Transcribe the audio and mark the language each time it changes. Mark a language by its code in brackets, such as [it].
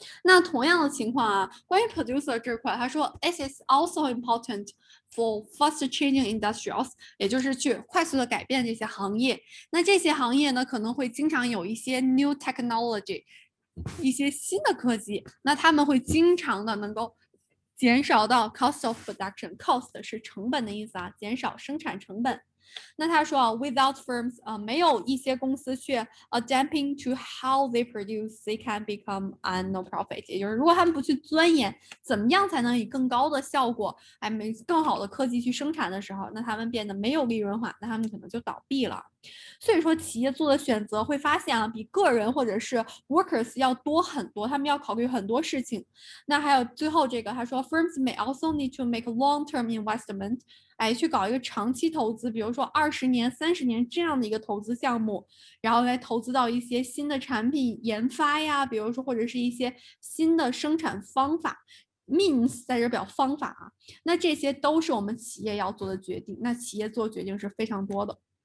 [zh] 那同样的情况关于 producer 这块，他说 [en] it is also important for fast changing industrials， [zh] 也就是去快速的改变这些行业。那这些行业呢，可能会经常有一些 new technology， 一些新的科技，那他们会经常的能够减少到 cost of production，cost 是成本的意思减少生产成本。那他说 [en] without firms [zh] 没有一些公司去 [en] adapting to how they produce, they can become non-profit。 [zh] 也就是如果他们不去钻研怎么样才能以更高的效果，更好的科技去生产的时候，那他们变得没有利润化，那他们可能就倒闭了。所以说，企业做的选择会发现比个人或者是 workers 要多很多，他们要考虑很多事情。那还有最后这个，他说 [en] firms may also need to make long-term investment。 [zh] 去搞一个长期投资，比如说20年、30年这样的一个投资项目，然后来投资到一些新的产品研发呀，比如说或者是一些新的生产方法。 means 在这表方法那这些都是我们企业要做的决定。那企业做决定是非常多的。